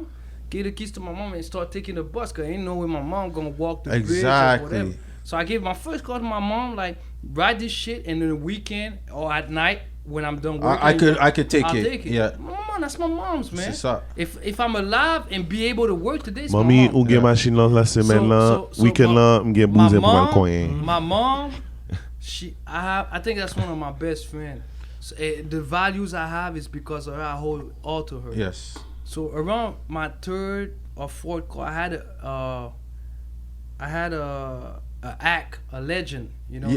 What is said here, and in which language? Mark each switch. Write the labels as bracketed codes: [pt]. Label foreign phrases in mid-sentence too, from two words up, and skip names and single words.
[en] Gave the keys to my mom and start taking the bus, cause I didn't know where my mom gonna walk the bridge or whatever. So I gave my first car to my mom, like ride this shit, and then the weekend or at night when I'm done working, I could take I'll it. take it. Yeah. Mom, that's my mom's, man. If I'm alive and be able to work today, it's Mami, my mom. [ht] ou gen machine lan la semaine lan, weekend lan, m'gen bouze pou al koyen. [en] My mom, I think that's one of my best friends. So, the values I have is because of her. I hold all to her. Yes. So around my 3rd or 4th car, I had a legend, you know.